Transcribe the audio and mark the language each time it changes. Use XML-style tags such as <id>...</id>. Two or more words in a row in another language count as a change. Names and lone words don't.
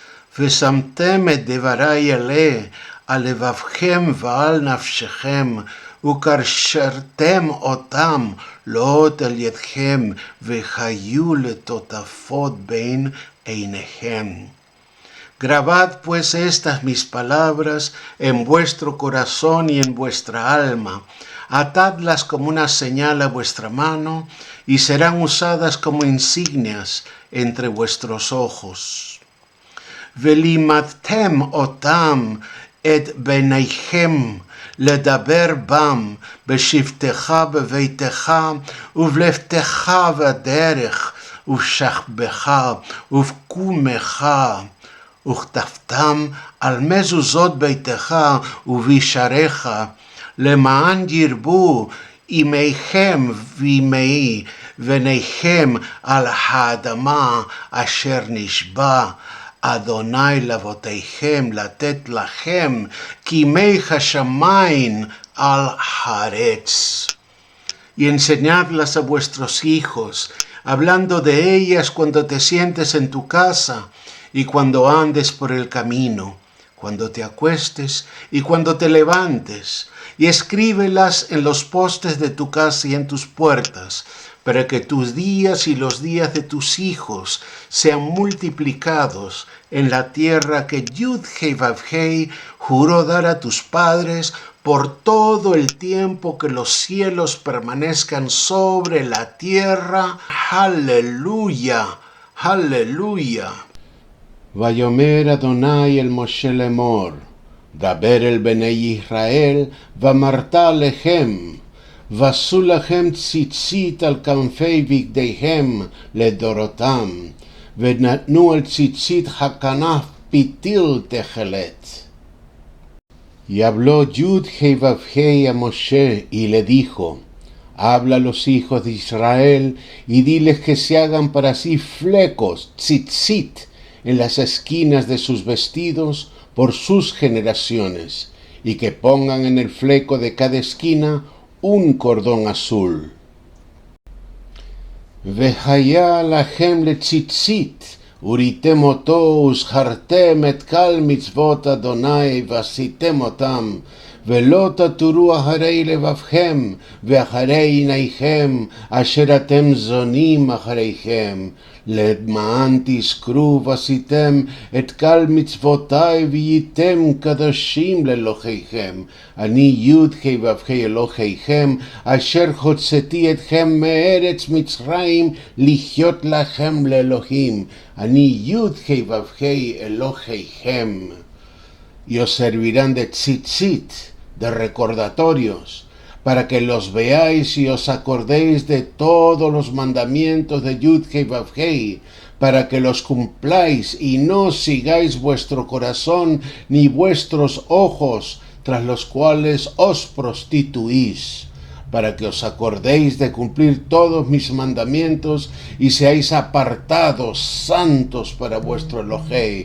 <he>ושמתם את דברי אלה על לבבכם ועל נפשכם, וקשרתם אותם לאות על ידכם, וחיו לטוטפות בין עיניכם.</he> <es>Grabad pues estas mis palabras en vuestro corazón y en vuestra alma. Atadlas como una señal a vuestra mano y serán usadas como insignias entre vuestros ojos.</es> <he>ולימדתם אותם את בניכם לדבר בם בשבתך בביתך ובלבתך בדרך ובשכבך ובקומך, וכתבתם על מזוזות ביתך ובשעריך, למען ירבו ימיכם וימי בניכם על האדמה אשר נשבע אדוני לאבותיכם לתת לכם כימי השמיים על הארץ.</he> <es>Y enseñadlas a vuestros hijos, hablando de ellas cuando te sientes en tu casa y cuando andes por el camino, cuando te acuestes y cuando te levantes, y escríbelas en los postes de tu casa y en tus puertas, para que tus días y los días de tus hijos sean multiplicados en la tierra que Yud-Hei Vav-Hei juró dar a tus padres por todo el tiempo que los cielos permanezcan sobre la tierra. ¡Aleluya! ¡Aleluya!</es> <he>ויאמר אדוני אל משה לאמור, דבר אל בני ישראל, ואמרת אליהם, ועשו לכם ציצית על כנפי בגדיהם לדורותם, ונתנו על ציצית הכנף פיתיל תכלת.</he> <es>Y habló Yud-Hei Vav-Hei a Moshe y le dijo, habla a los hijos de Israel y diles que se hagan para sí flecos, tzitzit, en las esquinas de sus vestidos por sus generaciones, y que pongan en el fleco de cada esquina un cordón azul.</es> <he>והיה לכם לציצית, וראיתם אותו וזכרתם את כל מצוות אדוני ועשיתם אותם, ולא תתורו אחרי לבבכם ואחרי עיניכם אשר אתם זונים אחריכם, למען תזכרו ועשיתם את כל מצוותיי והייתם קדושים לאלוהיכם. אני י'-ה' ו'-ה' אלוהיכם אשר הוצאתי אתכם מארץ מצרים לחיות לכם לאלוהים. אני י'-ה' ו'-ה' אלוהיכם.</he> <es>Y os servirán de tzitzit, de recordatorios, para que los veáis y os acordéis de todos los mandamientos de Yud-Hei Vav-Hei, para que los cumpláis y no sigáis vuestro corazón ni vuestros ojos, tras los cuales os prostituís, para que os acordéis de cumplir todos mis mandamientos y seáis apartados, santos para vuestro Elohei.</es>